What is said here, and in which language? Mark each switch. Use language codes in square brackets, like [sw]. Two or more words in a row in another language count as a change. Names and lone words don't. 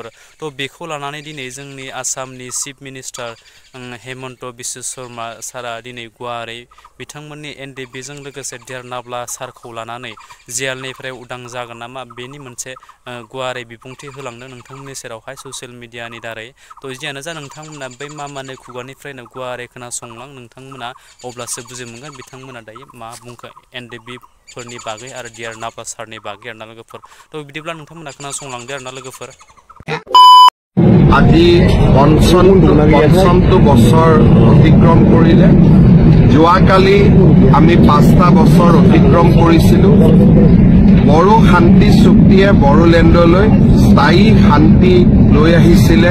[brx] थ' बेखौ लानानै दिनै जोंनि आसामनि [en] Chief Minister [brx] हेमन्त बिश्व शर्मा सारा दिनै गुवारै बिथांमोननि NDFBजों लोगोसे डियार नाब्ला सारखौ लानानै जेलनिफ्राय उदां जागोन नामा बेनि मोनसे गुवारै बिबुंथि होलांदों नोंथांमोननि सेरावहाय [en] social mediaनि [brx] दारै। थ' जियानो जा नोंथांमोना बै मामानि खुगानिफ्रायनो गुवारै खोनासंलां नोंथांमोना अब्लासो बुजि मोनगोन बिथांमोना दायो मा बुंखो NDFB फोरनि बागै आरो डियार नाब्ला सारनि बागै आरोना लोगोफोर। थ' बिदिब्ला नोंथांमोना खोनासंलांदो आरोना लोगोफोर। [as] আজি পঞ্চমটো বছৰ অতিক্ৰম কৰিলে। যোৱাকালি আমি 5টা বছৰ অতিক্ৰম কৰিছিলোঁ। বড়ো শান্তি চুক্তিয়ে বড়োলেণ্ডলৈ স্থায়ী শান্তি লৈ আহিছিলে।